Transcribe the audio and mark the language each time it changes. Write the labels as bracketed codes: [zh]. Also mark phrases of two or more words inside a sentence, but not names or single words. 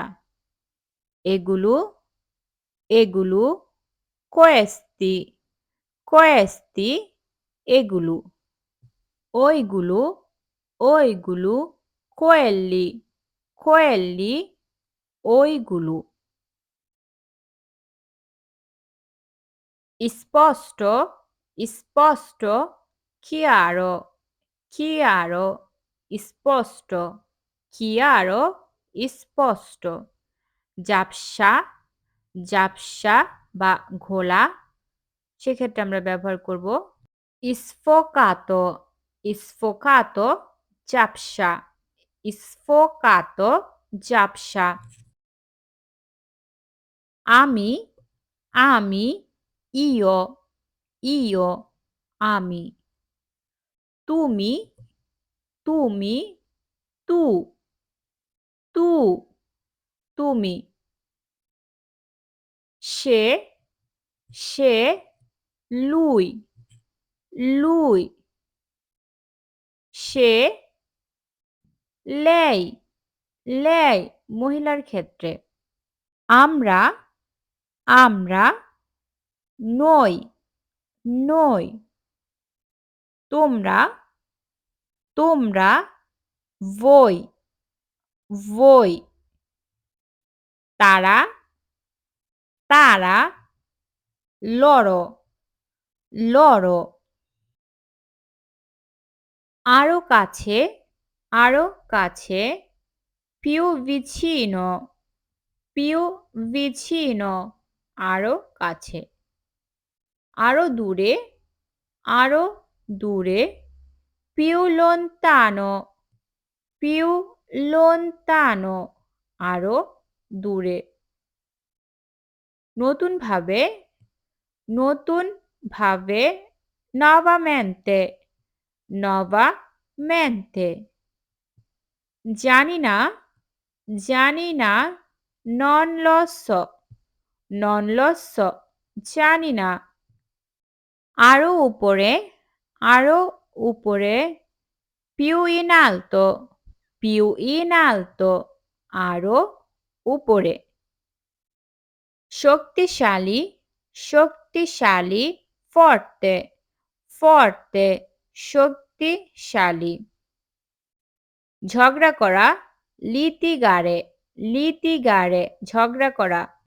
[bn] এগুলো, এগুলো, [it] questi, questi, [bn] এগুলো। ওইগুলো, ওইগুলো, [it] quelli, quelli, [bn] ওইগুলো। স্পষ্ট, স্পষ্ট, [it] chiaro, chiaro, স্পষ্ট, chiaro, [bn] স্পষ্ট। ঝাপসা, ঝাপসা বা ঘোলা, সেক্ষেত্রে আমরা ব্যবহার করব [it] sfocato, sfocato, [bn] ঝাপসা, sfocato, ঝাপসা। আমি, আমি, [it] io, io, [bn] আমি। তুমি, তুমি, [it] tu, tu, [bn] তুমি। সে, সে, [it] lui, lui, সে, lei, lei, [bn] মহিলার ক্ষেত্রে। আমরা, আমরা, [it] noi, noi, [bn] তোমরা, তোমরা, [it] voi, voi, [bn] তারা, তারা, [it] loro, loro, [bn] আরো কাছে, আরো কাছে, [it] più vicino, più vicino, [bn] আরো কাছে। আরো দূরে, আরো দূরে, [it] più lontano, più lontano, [bn] আরো দূরে। নতুনভাবে, নতুনভাবে, [it] nuovamente, nuovamente। [bn] জানি না, জানি না, [it] non lo so, non lo so, [bn] জানি না। আরো উপরে, আরো উপরে, [it] più in alto, più in alto, [bn] আরো উপরে। শক্তিশালী, শক্তিশালী, [it] forte, forte, [bn] শক্তিশালী। ঝগড়া করা, [it] litigare, litigare, [bn] ঝগড়া করা।